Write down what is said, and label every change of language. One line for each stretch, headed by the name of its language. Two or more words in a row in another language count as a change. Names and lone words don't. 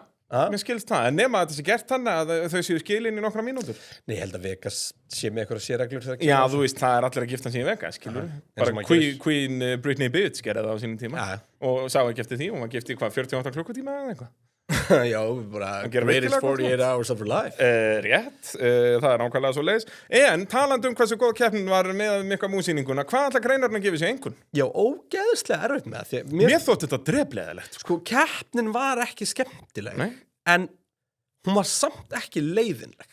Icelandic: Mér skilst það, en nema að þetta sé gert þannig að þau séu skilin í nokkra mínútur. Nei, ég held að Vegas sé með eitthvað sérreglur. Já, þú veist, það er allir að gifta sig í Vegas, skilur. Bara Queen Britney Bitch gerði það á sínum tíma. Og sá ekki eftir því, hún var gift í 48 klukkutíma eða eitthvað. Já, bara
English: greatest 48 hours of her life.
Icelandic: Rétt, það er nákvæmlega svo leiðis. En talandi hversu góð keppnin var með Mikka Mús-sýninguna, hvað ætla greinarinn að gefa sér einhvern? Já, ógeðslega erfitt með því. Mér þótti þetta drefleðilegt. Sko, keppnin var ekki skemmtileg. Nei. En hún var samt ekki leiðinleg.